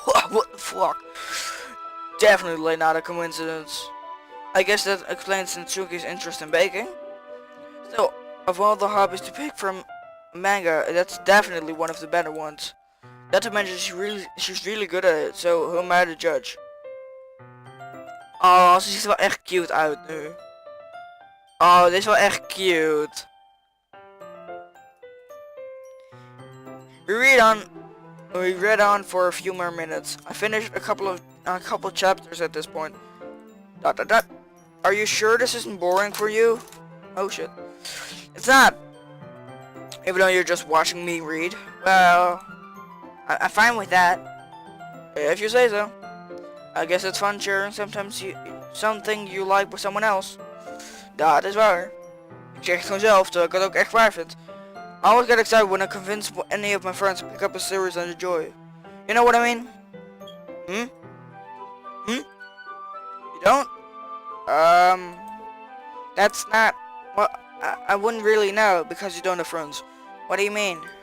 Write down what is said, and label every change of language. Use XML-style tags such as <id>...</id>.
<en>What the fuck? Definitely not a coincidence. I guess that explains Natsuki's interest in baking. Still, of all the hobbies to pick from manga, that's definitely one of the better ones. Not to mention she's really good at it, so who am I to judge?</en> <nl>Oh, ze ziet er wel echt cute uit nu. Oh, dit is wel echt cute.</nl> <en>We read on for a few more minutes. I finished a couple chapters at this point. ... Are you sure this isn't boring for you? Oh shit. It's not. Even though you're just watching me read. Well, I'm fine with that. If you say so. I guess it's fun sharing something you like with someone else.</en> <nl>Dat is waar. Ik zeg het gewoon zelf, terwijl ik het ook echt waar vind.</nl> <en>I always get excited when I convince any of my friends to pick up a series I enjoy. You know what I mean? You don't? That's not... Well, I wouldn't really know because you don't have friends. What do you mean?</en>